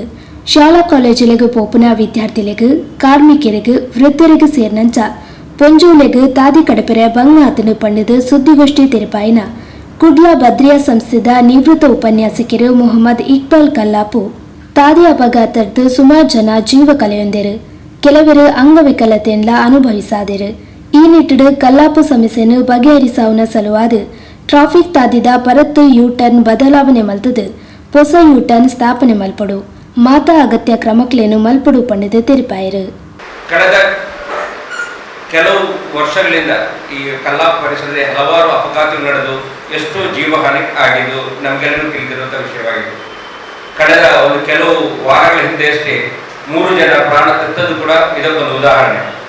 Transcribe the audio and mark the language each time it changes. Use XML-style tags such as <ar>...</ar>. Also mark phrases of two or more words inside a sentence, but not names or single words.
<tcy>ಶಾಲಾ ಕಾಲೇಜಿಲೆಗ್ ಪೋಪುನ ವಿದ್ಯಾರ್ಥಿಲೆಗ್ ಕಾರ್ಮಿಕರಿಗ್ ವೃದ್ಧರಿಗ್ ಸೇರ್ನಂಚ ಪೊಂಜೋಲೆಗ್ ತಾದಿ ಕಡಪೆರ ಭಂಗ ಆತನು ಪಂಡದು ಸುದ್ದಿಗೋಷ್ಠಿ ತೆರಪಾಯಿನ ಕುಡ್ಲ ಬದ್ರಿಯಾ ಸಂಸ್ಥೆದ ನಿವೃತ್ತ ಉಪನ್ಯಾಸಕರು ಮೊಹಮ್ಮದ್ ಇಕ್ಬಾಲ್ ಕಲ್ಲಾಪು ತಾದಿ ಅಪಘಾತದ್ದು ಸುಮಾರು ಜನ ಜೀವ ಕಳೆಯೊಂದರು, ಕೆಲವರು ಅಂಗವಿಕಲತೆಯನ್ನ ಅನುಭವಿಸಾದರು. ಈ ನಿಟ್ಟಿಡು ಕಲ್ಲಾಪು ಸಮಸ್ಯೆಯನ್ನು ಬಗೆಹರಿಸಾವುನ ಸಲುವಾದ ಟ್ರಾಫಿಕ್ ತಾದಿದ ಪರತ್ತು ಯೂಟರ್ನ್ ಬದಲಾವಣೆ ಮಲ್ತದು ಹೊಸ ಯೂಟರ್ನ್ ಸ್ಥಾಪನೆ ಮಲ್ಪಡು ಮಾತಾ ಅಗತ್ಯ ಕ್ರಮಗಳೇನು ಮಲ್ಪಡು ಪಂಡದು ತೆರಪಾಯರು.</tcy> <kn>ಕಳೆದ ಕೆಲವು ವರ್ಷಗಳಿಂದ ಈ ಕಲ್ಲಾಪು ಪರಿಸರದಲ್ಲಿ ಹಲವಾರು ಅಪಘಾತಗಳು ನಡೆದು ಎಷ್ಟೋ ಜೀವಹಾನಿ ಆಗಿದ್ದು ನಮಗೆಲ್ಲರೂ ತಿಳಿದಿರುವಂಥ ವಿಷಯವಾಗಿದೆ. ಕಳೆದ ಒಂದು ಕೆಲವು ವಾರಗಳ ಹಿಂದೆ ಅಷ್ಟೇ 3 ಜನ ಪ್ರಾಣ ತೆತ್ತದ್ದು ಕೂಡ ಇದಕ್ಕೊಂದು ಉದಾಹರಣೆ.</kn>